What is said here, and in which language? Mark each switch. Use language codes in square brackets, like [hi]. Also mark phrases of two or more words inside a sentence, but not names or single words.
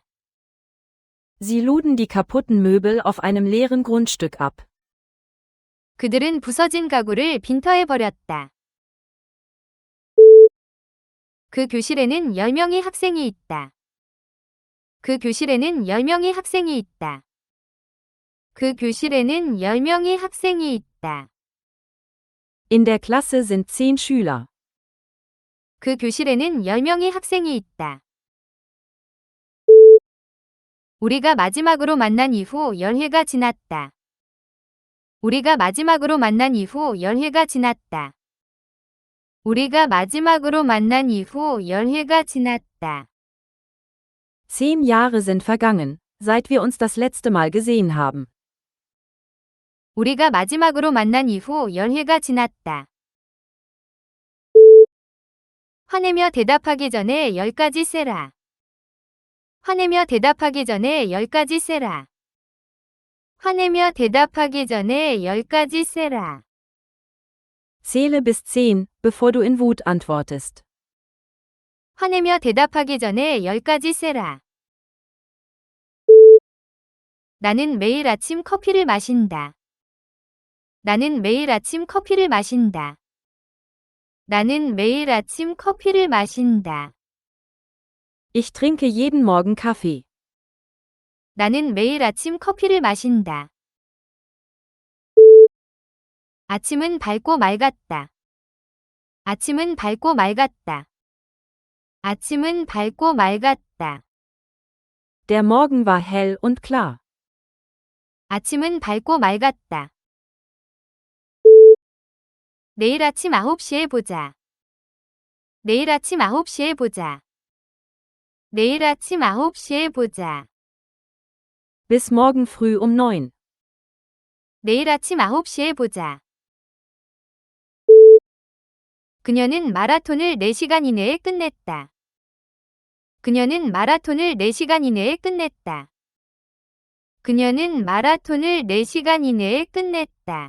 [de] Sie luden die kaputten Möbel auf einem leeren Grundstück ab. [ko] 그들은 부서진 가구를 빈터에 버렸다. 그 교실에는 10명의 학생이 있다. 그 교실에는 10명의 학생이 있다. 그 교실에는 10명의 학생이 있다. [de] In der Klasse sind 10 Schüler. [ko] 그 교실에는 10명의 학생이 있다. 우리가 마지막으로 만난 이후 열회가 지났다. 우리가 마지막으로 만난 이후 열회가 지났다. 우리가 마지막으로 만난 이후 열회가 지났다. [de] 10 Jahre sind vergangen, seit wir uns das letzte Mal gesehen haben. [ko] 우리가 마지막으로 만난 이후 열해가 지났다. 화내며 대답하기 전에 10가지 세라. 화내며 대답하기 전에 10가지 세라. 화내며 대답하기 전에 10가지 세라. [de] Zähle bis 10, bevor du in Wut antwortest. [ko] 화내며 대답하기 전에 10가지 세라. 나는 매일 아침 커피를 마신다. 나는 매일 아침 커피를 마신다. 나는 매일 아침 커피를 마신다. [de] Ich trinke jeden Morgen Kaffee. [ko] 나는 매일 아침 커피를 마신다. 아침은 밝고 맑았다. 아침은 밝고 맑았다. 아침은 밝고 맑았다. [de] Der Morgen war hell und klar. [ko] 아침은 밝고 맑았다. 내일 아침 9시에 보자. 내일 아침 9시에 보자. 내일 아침 9시에 보자. [de] Bis morgen früh um 9. [ko] 내일 아침 9시에 보자. 그녀는 마라톤을 4시간 이내에 끝냈다. 그녀는 마라톤을 4시간 이내에 끝냈다. 그녀는 마라톤을 4시간 이내에 끝냈다.